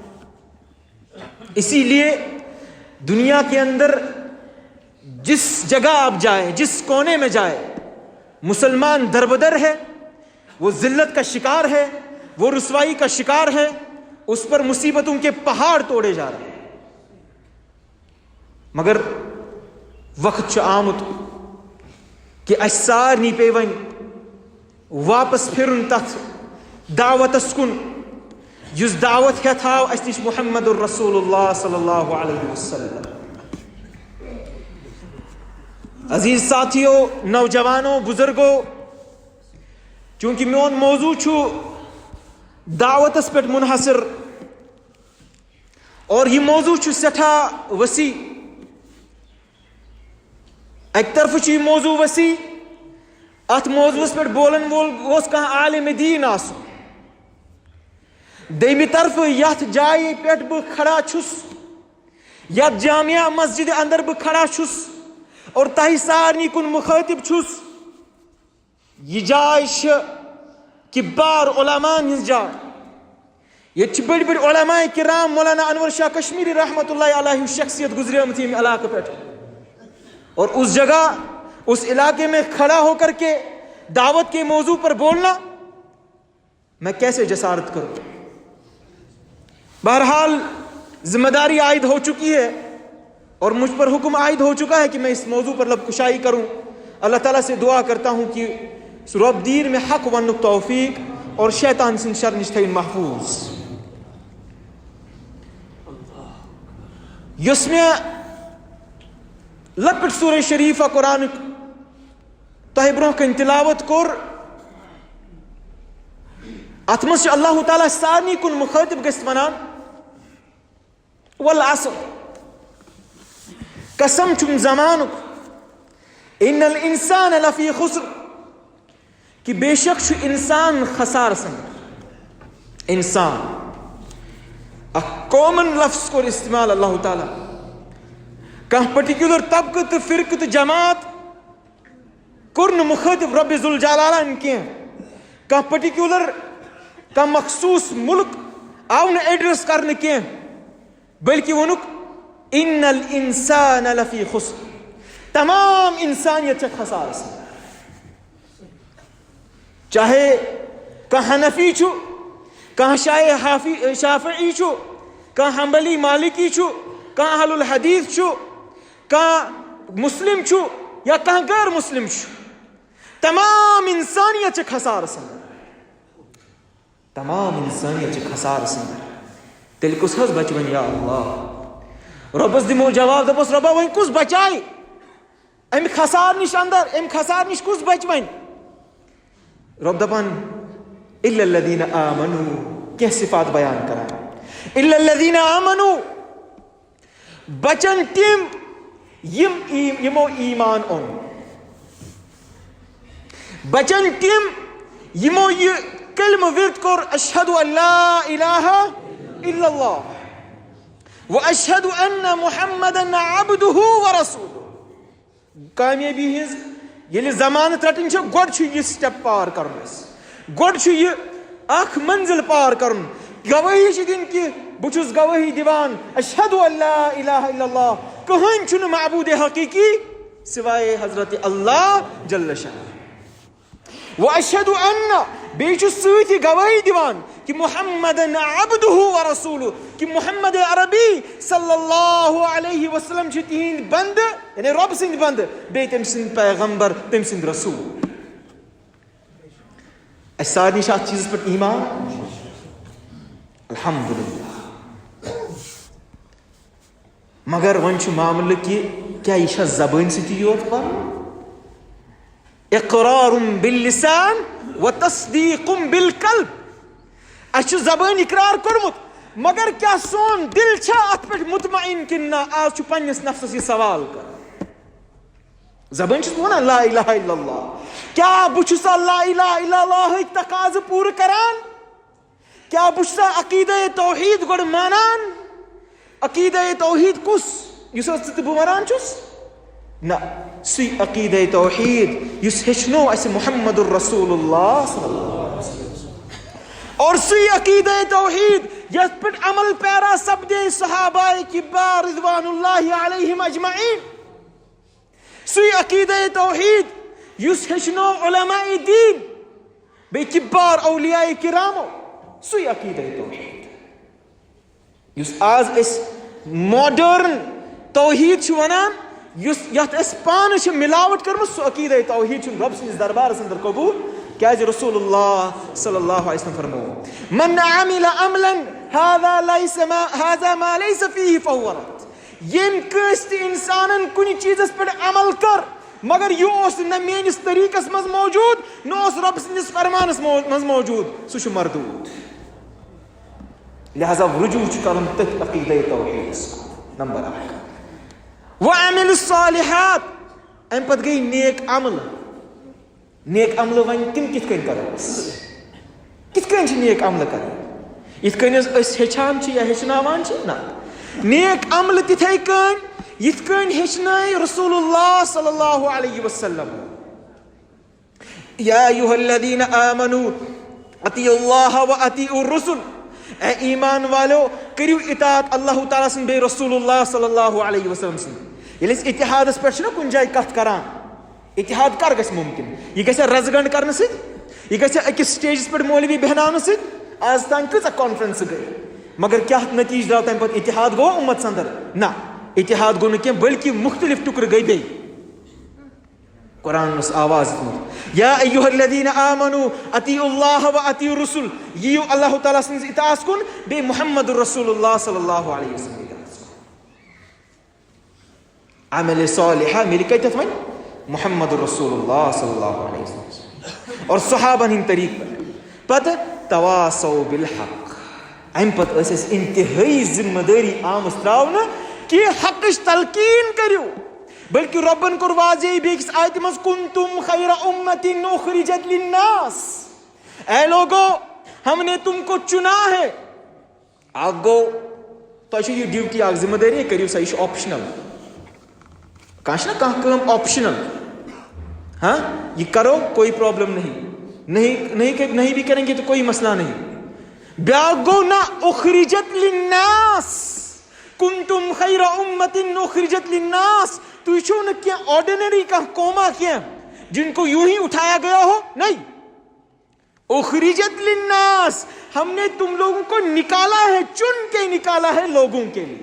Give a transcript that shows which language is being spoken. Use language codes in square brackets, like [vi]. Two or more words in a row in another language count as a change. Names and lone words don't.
[ur] اسی لیے دنیا کے اندر جس جگہ آپ جائیں، جس کونے میں جائیں، مسلمان دربدر ہے، وہ ذلت کا شکار ہے، وہ رسوائی کا شکار ہے، اس پر مصیبتوں کے پہاڑ توڑے جا رہے ہیں. [ks] مگر وقت آمت کہ اس سارنی پہ ون واپس پھرن تت دعوتس کن یس دعوت ہے تھاو اس نش محمد الرسول اللہ [ar] صلی اللہ علیہ وسلم. [ks] عزیز ساتھیوں، نوجوانوں، بزرگوں، چونکہ میون موضوع چھو دعوتس پہ منحصر اور یہ موضوع چھو سٹھا وسیع. ایک طرف چھ یہ موضوع وسیع، ات موضوع پہ بولن وول گوس کھانا عالم دین آسن. دیمی طرف یت جائے پہ بہ کھڑا چھس، یت جامعہ مسجد اندر بہ کھڑا چھس اور تہ سارنی کن مخاطب چھس، یہ جائے کبار علماء ہز جائے. [ur] یہ بڑی بڑی علماء کرام مولانا انور شاہ کشمیری [ar] رحمۃ اللہ علیہ [ur] شخصیت [ks] گزریمت یہ علاقے پہ، [ur] اور اس جگہ اس علاقے میں کھڑا ہو کر کے دعوت کے موضوع پر بولنا میں کیسے جسارت کروں. بہرحال ذمہ داری عائد ہو چکی ہے اور مجھ پر حکم عائد ہو چکا ہے کہ میں اس موضوع پر لب کشائی کروں. اللہ تعالیٰ سے دعا کرتا ہوں کہ [ks] رب دیر میں حق ونک توفیق اور شیطان سن شر نش تھین محفوظ. یس میں لپٹ سورہ شریفہ قرآن تہ برہ کن تلاوت کور، ات مز اللہ تعالیٰ سارنی کن مخاطب گژھِ ونان والعصر، قسم چھم زمانک، [ar] ان الانسان لفی خسر، [ks] کہ بے شک چھ انسان خسار سند. انسان اک کامن لفظ کور استعمال اللہ تعالیٰ، کان پرٹیکولر طبقہ تو فرقہ تو جماعت کور مخاطب رب ذوالجلالہ کی، کان پرٹیکولر کان مخصوص ملک آو نہ ایڈریس کرنے کی، بلکہ ونک [ar] ان الانسان لفی خسر، [ks] تمام انسانیت چھ خسار سند. چاہے کان حنفی چھو، کان شافعی چھو، کان حنبلی مالکی چھو، کان اہل الحدیث چھو، کان مسلم چھو یا کان غیر مسلم چھو، تمام انسانیت چھ خسار سند. تمام انسانیت چھ خسار سند. تیل کس حس بچ ون یا اللہ. ربس دمو جواب دپس ربا ون کس بچائی ام خسار نش اندر، ام خسار نش کس بچ ون. رب دپان [ar] الا الذین آمنوا، [ks] کیا صفات بیان کران. [ar] الا الذین آمنوا، [ks] بچن تم یمو ایمان اون، بچن تم یمو یہ کلمہ ورد کور [ar] اشہد ان لا الہ الا اللہ و اشہد ان محمدا عبدہ ورسولہ. [ks] کامیابی ہز یل ضمانت رٹن چھ گوڈ چھ یہ سٹیپ پار کرن، گوڈ چھ یہ اخ منزل پار کرن. گواہی چھ دن کہ بچس گواہی دیوان [ar] اشہد ان لا الہ الا اللہ، [ks] کہن چھن معبود حقیقی سوائے حضرت اللہ جل شانہ. واشہد ان بیچ سۭتی گواہی دیوان کہ [ar] محمد عبدہ ورسولہ، [ks] کہ محمد عربی [ar] صلی اللہ علیہ وسلم [ks] چھ تہند بند، یعنی رب سند بند، بی تم سند پیغمبر، تم سند رسول. اس سارنی ات چیز پر ایمان الحمدللہ. مگر ون چھ معاملہ کہ کیا یہ زبان ستی یوت پر؟ [ar] اقرار باللسان و تصدیق بالقلب. [ks] اچھ زبان اقرار کرمت مگر کیا سون دل چھا ات پہ مطمئن کننا؟ آج چھ پنس نفسس یہ سوال کر. زبان چھس ونان [ar] لا الہ الا اللہ، [ks] کیا بچھسا [ar] لا الہ الا اللہ [ks] تقاض پور کران؟ کیا بچھسا عقیدہ توحید گوڑ مانان؟ عقیدہ توحید کس یس بہ ونان چھس؟ نہ، سی عقیدہ توحید یس ہچنو اس محمد الرسول اللہ [ar] صلی اللہ علیہ وسلم، [ks] اور سی عقیدہ توحید یس پر عمل پیرا سبدے صحابہ کبار [ar] رضوان اللہ علیہم اجمعین. [ks] سی عقیدہ توحید یس ہچنو علماء دین بے کبار اولیاء کرامو. سی عقیدہ توحید یس آز اس ماڈرن توحید چھ ونان، یت اس پان چھ ملاوٹ کرمت، سو عقیدہ توحید چھ رب سندس دربارس اندر قبول. کیا رسول اللہ [ar] صلی اللہ علیہ وسلم [ks] فرمو [ar] من عمل عملا هذا ما ليس فيه فهو رد. [ks] یم کس تہ انسانن کن چیزس پہ عمل کر مگر یہ نہ میانس طریقس مز موجود نہ رب سندس فرمانس مز موجود سہ مردود. لہذا رجوع کرن تتھ عقیدہ توحیدس. نمبر 1 وعمل الصالحات. ام پتہ گئی نیک عمل. نیک عمل ون تم کت کن کرو کت کن نیک عمل کر یت کن ہچان یا ہچناوان نا نیک عمل تتھے کن یت کن ہچنائے رسول اللہ [ar] صلی اللہ علیہ وسلم. یا ایھا الذین آمنوا اطیعوا اللہ واطیعوا الرسل. [ks] اے ایمان والو کریو اطاعت اللہ تعالیٰ سن بے رسول اللہ [ar] صلی اللہ علیہ وسلم [ks] سن. ییٚلہِ أسۍ اتحادس پٮ۪ٹھ چھِنہ کُنہِ جایہِ کتھ کران اتحاد کر گژھِ ممکن. یہ گژھِ رز گنڈ کرنہٕ سۭتۍ یہ گژھِ أکِس سٹیجس پٮ۪ٹھ مولوی بیہناونہٕ سۭتۍ. آز تام کۭژاہ کانفرنس گٔے مگر کیاہ نتیجہ درٛاو تمہِ پتہٕ اتحاد گوٚو اُمت اندر نہ اتحاد گوٚو نہٕ کینٛہہ بلکہ مختلف ٹُکرٕ گٔے بیٚیہِ. قرآن اوس آواز دِژمٕژ [ar] یا ایھا الذین آمنوا اطیعوا اللہ واطیعوا الرسل. [ks] یِیِو اللہ تعالیٰ سٕنٛدِس اطاعتس کُن بیٚیہِ محمد رسول اللہ [ar] صلی اللہ علیہ وسلم [ks] اطاعتس کُن. عمل صالحہ مِلہِ کتٮ۪تھ وۄنۍ محمد رسول اللہ [ar] صلی اللہ علیہ وسلم [ks] اور صحابن ہند طریق پتہ [ar] تواصوا بالحق. [ks] ام پتہ ٲسۍ انتہٲئی ذمہ دٲری آمٕژ تراونہٕ کہ حقٕچ تلقین کٔرِو. بلکہ ربن کور واضح بیکس آیت مز [ar] کنتم خیر امت اخرجت للناس. [ur] اے لوگو ہم نے تم کو چنا ہے. [ks] اکھ گوٚو تۄہہِ چھو یہ ڈیوٹی اکھ ذمہ دٲری کٔرِو سا یہ چھُ آپشنل. کانٛہہ چھُنہ کانٛہہ کٲم آپشنل [ur] ہاں یہ کرو کوئی پرابلم نہیں بھی کریں گے تو کوئی مسئلہ نہیں. [ks] بیاکھ گوٚو نہ [ar] اخرجت للناس کنتم خیر امت اخرجت للناس. [ks] تُہۍ چھو نہ کینٛہہ آرڈینری کانٛہہ قوما کینٛہہ [ur] جن کو یوں ہی اٹھایا گیا ہو. نہیں [ar] اخرجت للناس [ur] ہم نے تم لوگوں کو نکالا ہے چن کے نکالا ہے لوگوں کے لیے.